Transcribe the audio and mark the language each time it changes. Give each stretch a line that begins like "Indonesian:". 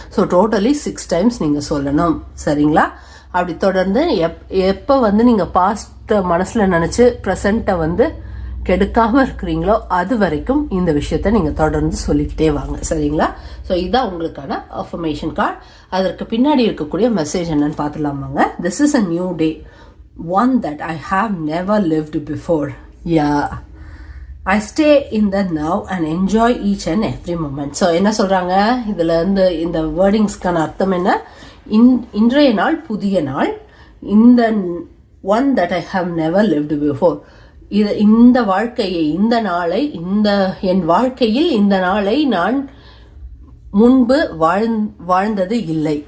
Tamil: So totally 6 times நீங்கள் சொல்லணும். சரிங்களா? அப்படி தொடர்ந்து எப்போ வந்து நீங்கள் பாஸ்ட்டை மனசில் நினச்சி ப்ரெசண்ட்டை வந்து கெடுக்காமல் இருக்கிறீங்களோ அது வரைக்கும் இந்த விஷயத்த நீங்கள் தொடர்ந்து சொல்லிக்கிட்டே வாங்க. சரிங்களா? ஸோ இதுதான் உங்களுக்கான அஃபர்மேஷன் கார்டு. அதற்கு பின்னாடி இருக்கக்கூடிய மெசேஜ் என்னன்னு பார்த்துலாமாங்க.
English: This is a new day, one that I have never lived before. Yeah, I stay in the now and enjoy each and every moment.
Tamil: So என்ன சொல்கிறாங்க இதில் இருந்து இந்த வேர்டிங்ஸ்க்கான அர்த்தம் என்ன? இன்றைய நாள் புதிய நாள், இந்த
English: one that I have never lived before,
Tamil: இந்த வாழ்க்கையை, இந்த நாளை, என் வாழ்க்கையில் இந்த நாளை நான் முன்பு வாழ்ந்தது இல்லை.